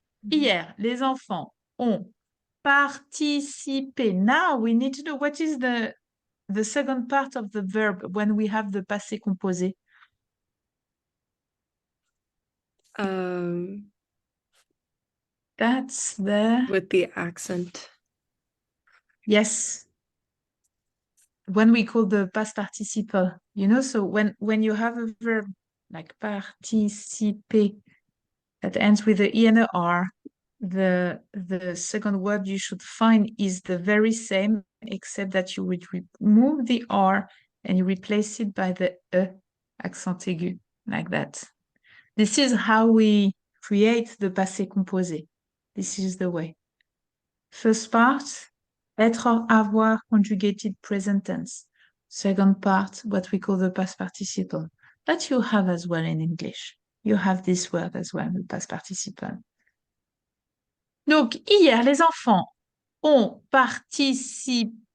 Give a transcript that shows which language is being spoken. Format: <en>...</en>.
<fr>Hier, les enfants ont participé.</fr> <en>Now we need to know what is the second part of the verb when we have the passé composé. That's the... With the accent. Yes. When we call the past participle, you know, so when you have a verb like participer that ends with the E and a R, the second word you should find is the very same, except that you would remove the R and you replace it by the E, accent aigu, like that. This is how we create the passé composé. This is the way. First part, être, avoir, conjugated present tense. Second part, what we call the past participle. That you have as well in English. You have this word as well, the past participle.</en> <fr>Donc, hier, les enfants ont participé.</fr>